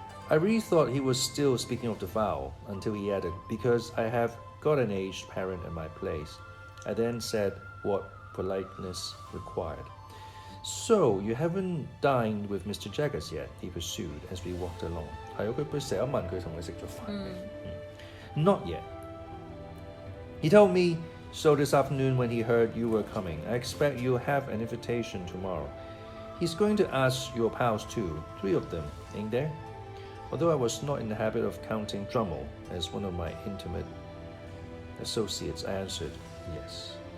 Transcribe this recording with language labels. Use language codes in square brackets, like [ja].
[en] I really thought he was still speaking of the fowl, until he added, because I have got an aged parent at my place. I then said what politeness required. So, you haven't dined with Mr. Jaggers yet, he pursued as we walked along. [yue] 係啊，佢成日問佢同你食咗飯未？ [en] Not yet. He told me so this afternoon when he heard you were coming. I expect you'll have an invitation tomorrow. He's going to ask your pals too, 3 of them, ain't there? Although I was not in the habit of counting Drummle as one of my intimate associates, I answered yes.